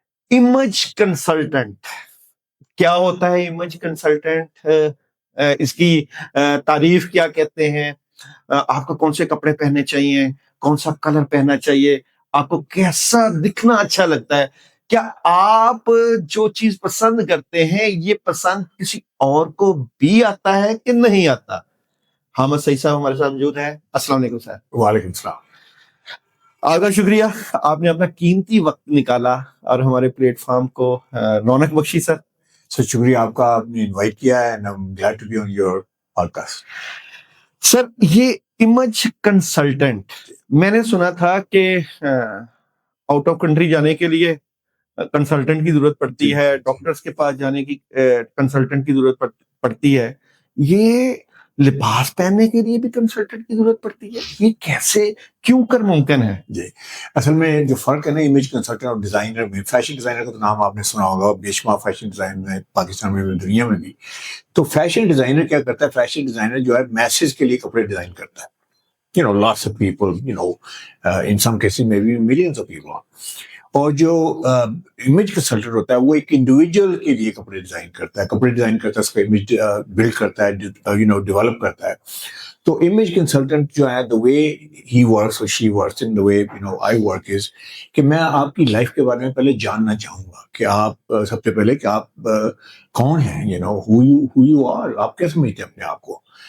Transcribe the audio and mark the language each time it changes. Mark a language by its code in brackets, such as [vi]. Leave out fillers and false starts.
[ur] Image consultant کیا ہوتا ہے؟ امیج کنسلٹنٹ اس کی تعریف کیا کہتے ہیں؟ آپ کو کون سے کپڑے پہننے چاہیے، کون سا کلر پہننا چاہیے، آپ کو کیسا دکھنا اچھا لگتا ہے، کیا آپ جو چیز پسند کرتے ہیں یہ پسند کسی اور کو بھی آتا ہے کہ نہیں آتا. حامد سعید صاحب ہمارے ساتھ موجود ہیں. السلام علیکم سر. وعلیکم السلام. آپ کا شکریہ، آپ نے اپنا قیمتی وقت نکالا اور ہمارے پلیٹ فارم کو رونق بخشی. سر شکریہ آپ کا، آپ نے انوائٹ کیا ہے. [en] glad to be on your podcast. [ur] سر یہ امیج کنسلٹنٹ میں نے سنا تھا کہ آؤٹ آف کنٹری جانے کے لیے کنسلٹنٹ کی ضرورت پڑتی ہے، ڈاکٹرز کے پاس جانے کی کنسلٹنٹ کی ضرورت پڑتی ہے. یہ لباس پہننے کے لیے بھی کنسلٹنٹ کی ضرورت پڑتی ہے؟ یہ کیسے کیوں کر ممکن ہے؟ جی اصل میں جو فرق ہے نا امیج کنسلٹنٹ اور ڈیزائنر میں، فیشن ڈیزائنر کا تو نام آپ نے سنا ہوگا، بے شمار فیشن ڈیزائنر ہیں پاکستان میں بھی دنیا میں بھی. تو فیشن ڈیزائنر کیا کرتا ہے؟ فیشن ڈیزائنر جو ہے میسز کے لیے کپڑے ڈیزائن کرتا ہے. [en] lots of people, in some cases maybe millions of people. [ur] اور جو امیج کنسلٹنٹ ہوتا ہے وہ ایک انڈیویجول کے لیے کپڑے ڈیزائن کرتا ہے، کپڑے ڈیزائن کرتا ہے، اس کا امیج بلڈ کرتا ہے، ڈیولپ کرتا ہے. تو امیج کنسلٹنٹ جو ہے [en] the way he works or she works in the way I work is [ur] کہ میں آپ کی لائف کے بارے میں پہلے جاننا چاہوں گا کہ آپ سب سے پہلے کہ آپ کون ہیں، [en] who you are، [ur] آپ کیا سمجھتے ہیں اپنے آپ کو.